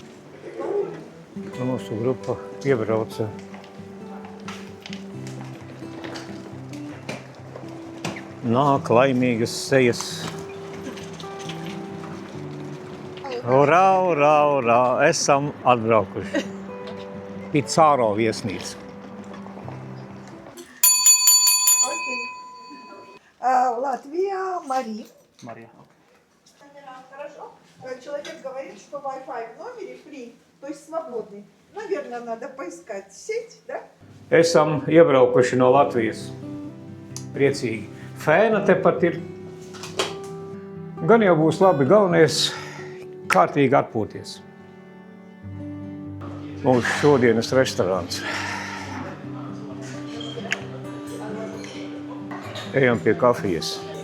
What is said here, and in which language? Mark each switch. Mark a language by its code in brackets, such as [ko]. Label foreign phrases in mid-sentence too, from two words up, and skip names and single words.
[lv] Mūsu grupa iebrauca. Nāk laimīgas sejas. Urā, urā, urā, esam atbraukuši. Picāro viesnīca. [ru] Окей. Латвия, Мари. Marija. Хорошо. Человек говорит, что Wi-Fi в номере free, то есть свободный. Наверное, надо поискать сеть, да? [lv] Esam iebraukuši no Latvijas. Priecīgi. Fēna tepat ir. Gan jau būs labi, galvenais kārtīgi atpūties. Mūsu šodienas restorāns. Ejam pie kafijas.